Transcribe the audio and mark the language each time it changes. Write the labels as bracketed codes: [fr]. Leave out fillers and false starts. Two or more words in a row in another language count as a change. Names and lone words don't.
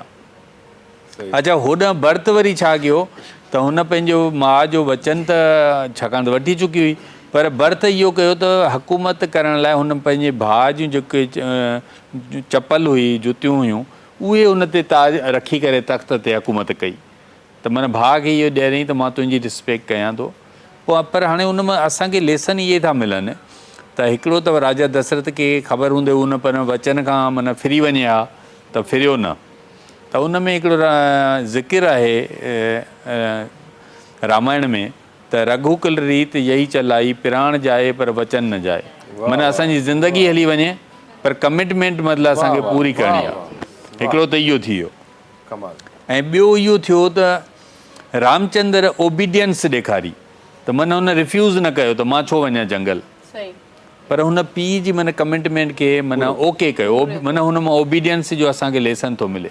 [sd] अच्छा, होॾां भरत वरी छा कयो त हुन पंहिंजो माउ जो वचन त छाकाणि त वठी चुकी हुई, पर भरत इहो कयो त हुकूमत करण लाइ हुन पंहिंजे भाउ जूं जेके चपल हुई, जुतियूं हुयूं, उहे हुन ते ताज रखी करे तख़्त ते हुकूमत कई, त माना भाउ खे इहो ॾियारईं त मां तुंहिंजी रिस्पेक्ट कयां थो। पोइ पर हाणे हुन मां असांखे लेसन इहे था मिलनि त हिकिड़ो अथव राजा दशरथ खे ख़बर हूंदे हुन पर वचन खां माना फिरी वञे हा त फिरियो न, त उन में हिकिड़ो ज़िक्र आहे रामायण में त [hi] रघुकुल रीत यही चलाई, पिराण जाए पर वचन न जाए। [sd] माना असांजी ज़िंदगी हली वञे पर कमिटमेंट मतिलबु असांखे पूरी करणी आहे। हिकिड़ो त इहो थी वियो, ऐं ॿियो इहो थियो त रामचंद्र ओबीडियंस ॾेखारी, त माना हुन रिफ्यूज़ न कयो त मां छो वञा जंगल, पर हुन पीउ जी माना कमिटमेंट खे माना ओके कयो, माना हुन मां ओबीडियंस जो असांखे लेसन थो मिले।